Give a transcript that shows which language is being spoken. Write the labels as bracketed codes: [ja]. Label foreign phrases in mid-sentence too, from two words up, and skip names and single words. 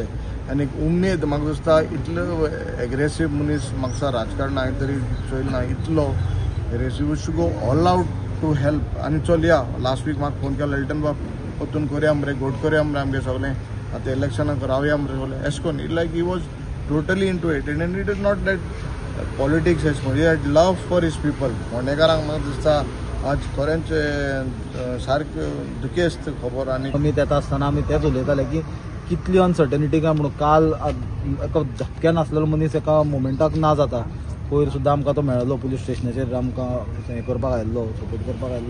[kok] आनी उमेद म्हाका दिसता इतलो एग्रेसीव मनीस म्हाका दिसता राजकारण हांवें तरी चोयलना. [en] इतलो aggressive to go all out to help. [kok] आनी चल या [en] last week [kok] म्हाका फोन केलो एल्टन बाब वचून करया मरे, गोट करया मरे आमगे सगळें आतां इलेक्शनाक रावया मरे सगळें एश कोन्न. [en] It like he was totally into it. And it is not that politics एश कोन्न. He had love for his people. [kok] फोंडेकारांक म्हाका दिसता आज खरेंच सारकें दुखेस्त खबर. आनी आमी येता आसतना आमी तेच उलयताले की कितली अनसर्टनिटी काय म्हणून. काल एका झपक्यान आसलेलो मनीस एका मोमेंटाक ना जाता. पयर सुद्दां आमकां तो मेळ्ळो पुलीस स्टेशनाचेर आमकां हें करपाक आयिल्लो, सपोर्ट करपाक आयिल्लो.